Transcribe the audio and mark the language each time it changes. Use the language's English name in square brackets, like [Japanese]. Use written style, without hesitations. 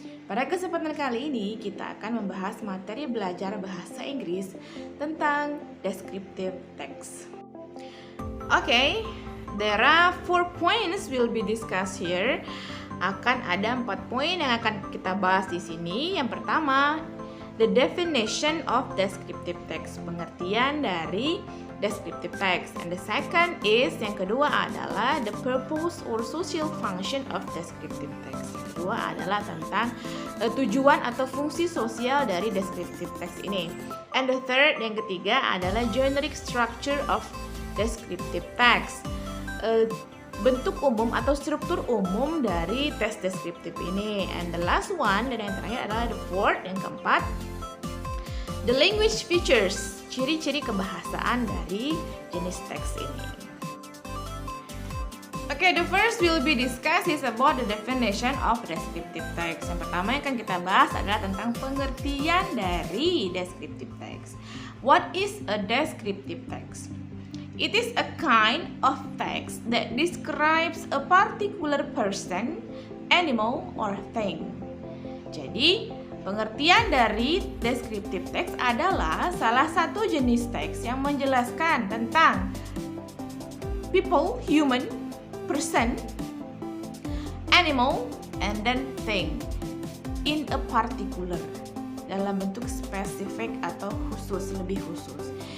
[Indonesian] Pada kesempatan kali ini kita akan membahas materi belajar bahasa Inggris tentang descriptive text. [English] Okay, there are 4 points will be discussed here. [Indonesian] Akan ada 4 poin yang akan kita bahas di sini. Yang pertama, [English] the definition of descriptive text, [Indonesian] pengertian dari descriptive text. [English] And the second is, [Indonesian] yang kedua adalah [English] the purpose or social function of descriptive text. [Indonesian] Yang kedua adalah tentang tujuan atau fungsi sosial dari descriptive text ini. [English] And the third, [Indonesian] yang ketiga adalah [English] generic structure of descriptive text, [Indonesian] bentuk umum atau struktur umum dari teks deskriptif ini. [English] And the last one, [Indonesian] dan yang terakhir adalah [English] the fourth, [Indonesian] yang keempat, [English] the language features, [Indonesian] ciri-ciri kebahasaan dari jenis teks ini. [English] Okay, the first will be discussed is about the definition of descriptive text. [Indonesian] Yang pertama yang akan kita bahas adalah tentang pengertian dari descriptive text. [English] What is a descriptive text? It is a kind of text that describes a particular person, animal, or thing. [Indonesian] Jadi, pengertian dari descriptive text adalah salah satu jenis teks yang menjelaskan tentang [English] people, human, person, animal, and then thing in a particular, [Indonesian] dalam bentuk spesifik atau khusus, lebih khusus.